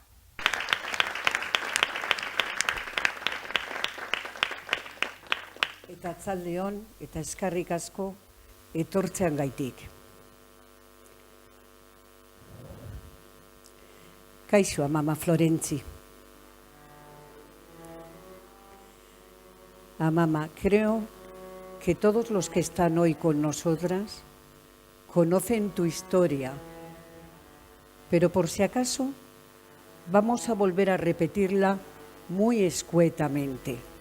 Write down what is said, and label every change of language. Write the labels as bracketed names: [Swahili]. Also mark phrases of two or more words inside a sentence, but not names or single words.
[Basque] Eta atzaldeon eta eskarrik asko etortzean gaitik. Kaixo, Mama Florentzi. [Spanish] Mama, creo que todos los que están hoy con nosotras conocen tu historia, pero por si acaso vamos a volver a repetirla muy escuetamente.